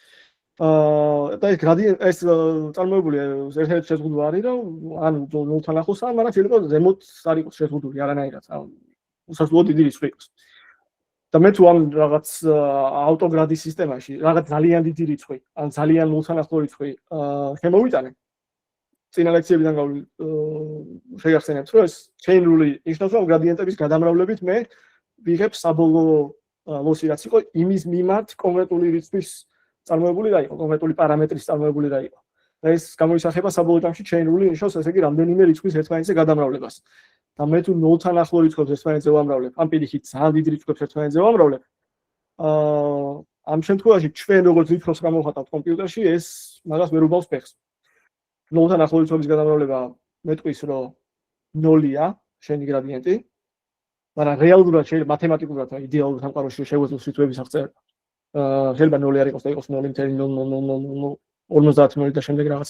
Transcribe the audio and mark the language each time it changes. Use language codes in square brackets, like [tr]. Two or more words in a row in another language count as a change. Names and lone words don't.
[ka] და ეს გრადიენტი ეს წარმოებული ერთ-ერთი შეზღუდვა არის რომ ან 0-თან ახლოსაა მაგრამ შეიძლება ზემოთ არ იყოს შეზღუდული არანაირად უსასრულო დიდი რიცხვი იყოს და მე თუ ამ რაღაც ავტოგრადის სისტემაში რაღაც ძალიან დიდი რიცხვი ან ძალიან 0-თან ახლო რიცხვი შემოვიტანე წინა ლექციებიდან შეგახსენებთ რომ ეს [en] chain rule [ka] ნიშნავს რომ გრადიენტების გადამრავლებით მე ვიღებ საბოლოო ლოსი რაც იყო იმის მიმართ კონკრეტული რიცხვის წარმოებული და იყო კონკრეტული პარამეტრის წარმოებული და იყო და ეს გამოისახება საბოლოო ჯამში [en] chain rule [ka] ნიშნავს ესე იგი რამდენიმე რიცხვის ერთმანეთზე გადამრავლებას და მე თუ 0-თან ახლო რიცხვებს ერთმანეთზე ვამრავლებ ამ პირიქით ძალიან დიდ რიცხვებს ერთმანეთზე ვამრავლებ ამ შემთხვევაში ჩვენ როგორც რიცხვს გამოვხატავთ კომპიუტერში ეს მაგას ვერ უბავს ფეხს 0-თან ახლო რიცხვების გადამრავლება მეტყვის რომ 0-ია შენი გრადიენტი მაგრამ რეალურად შეიძლება მათემატიკურად იდეალურ სამყაროში შეგვეძლოს რიცხვების აღწერა შეიძლება 0 არ იყოს და იყოს 0.000050 და შემდეგ რაღაცა